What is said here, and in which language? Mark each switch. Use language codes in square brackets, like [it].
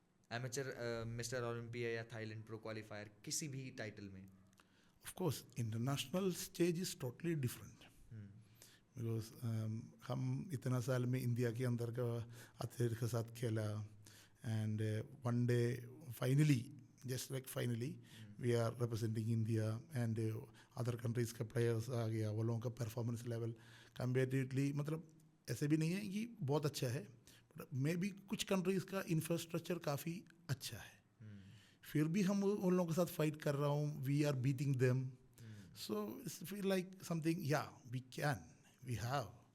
[hi] Amateur mister Olympia या Thailand pro qualifier, किसी भी टाइटल में. [en] Of course international stage is totally different. [hi] Because हम इतना साल में इंडिया के अंदर का एथलीट के साथ खेला. [en] And one day finally, just like finally we are representing India, and other countries का players आ गया. [hi] वो लोगों का performance level comparatively मतलब ऐसे भी नहीं है कि बहुत अच्छा है, बट मे बी कुछ कंट्रीज़ का इंफ्रास्ट्रक्चर काफ़ी अच्छा है. फिर भी हम उन लोगों के साथ फाइट कर रहा हूँ. [en] We are beating them. So it's feel like something, yeah we can, we have.